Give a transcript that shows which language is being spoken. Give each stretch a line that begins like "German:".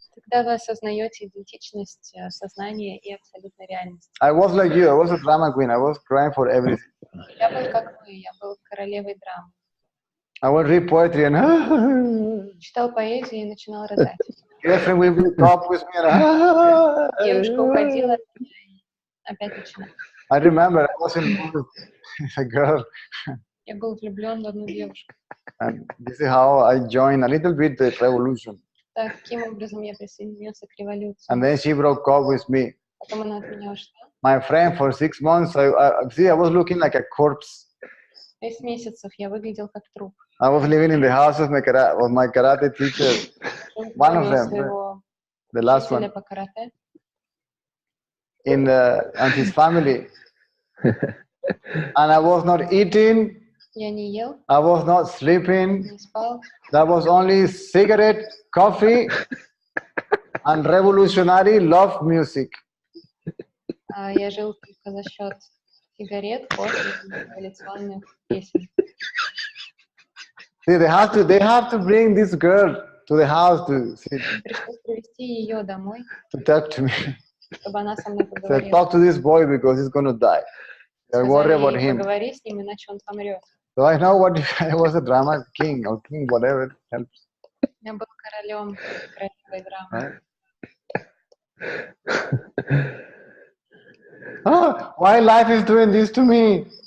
Russian: тогда вы осознаете идентичность сознания и абсолютной реальности.
English: I was like you, I was a drama queen, I was crying for everything.
Russian: Я был как вы, я был королевой драмы.
English: I would read poetry and
Russian: Читал поэзию и начинал рыдать.
English: girlfriend will talk with me and
Russian: Девушка уходила, и опять начинала.
English: I remember I was in love with a girl,
Russian: Я был влюблен в одну девушку.
English: and this is how I joined a little bit the revolution.
Russian: Таким образом я присоединился к революции.
English: And then she broke up with me.
Russian: Потом она от меня ушла.
English: My friend, for 6 months, I was looking like a corpse.
Russian: 6 месяцев я выглядел как труп.
English: I was living in the house of my karate teacher, one of them,
Russian: Своего
English: the last
Russian: учителя
English: one,
Russian: по карате
English: and his family. And I was not eating,
Russian: я не ел,
English: I was not sleeping.
Russian: не спал.
English: There was only cigarette, coffee, and revolutionary love music.
Russian: Я жил только за счет сигарет, кофе и революционных песен.
English: See, they have to bring this girl to the house to
Russian: Пришлось привести ее домой,
English: talk to me.
Russian: чтобы она со мной
English: Said,
Russian: поговорила.
English: talk to this boy because he's going to die. They're worried about
Russian: Сказали ей:
English: him.
Russian: поговори с ним, иначе он помрет.
English: So I know what I was a drama king or king, whatever it helps.
Russian: Я был королем королевой драмы.
English: Right? Oh, why life is doing this to me?